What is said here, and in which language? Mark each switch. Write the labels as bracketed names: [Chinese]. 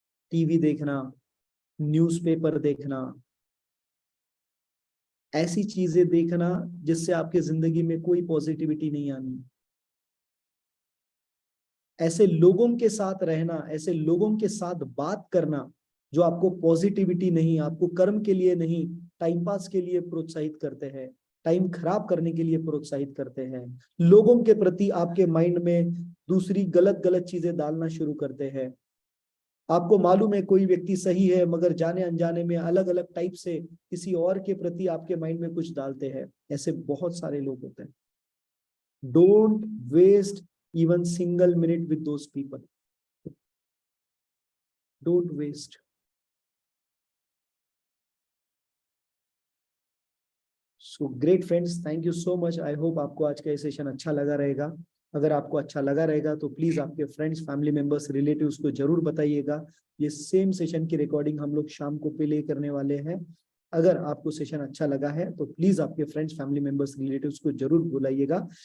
[Hindi] TV देखना, newspaper देखना, ऐसी चीजें देखना जिससे आपकी जिंदगी में कोई पॉजिटिविटी नहीं आनी, ऐसे लोगों के साथ रहना, ऐसे लोगों के साथ बात करना जो आपको पॉजिटिविटी नहीं, आपको कर्म के लिए नहीं, टाइम पास के लिए प्रोत्साहित करते हैं, टाइम खराब करने के लिए प्रोत्साहित करते हैं, लोगों के प्रति आपके माइंड में दूसरी गलत गलत चीजें डालना शुरू करते हैं। आपको मालूम है कोई व्यक्ति सही है, मगर जाने अनजाने में अलग अलग टाइप से किसी और के प्रति आपके माइंड में कुछ डालते हैं। ऐसे बहुत सारे लोग होते हैं। [English] Don't waste even single minute with those people. Don't waste. So great friends, thank you so much. I hope [Hindi] आपको आज का ये सेशन अच्छा लगा रहेगा। अगर आपको अच्छा लगा रहेगा तो प्लीज आपके फ्रेंड्स, फैमिली मेंबर्स, रिलेटिव्स को जरूर बताइएगा। ये सेम सेशन की रिकॉर्डिंग हम लोग शाम को प्ले करने वाले हैं। अगर आपको सेशन अच्छा लगा है तो प्लीज आपके फ्रेंड्स, फैमिली मेंबर्स, रिलेटिव्स को जरूर बुलाइएगा।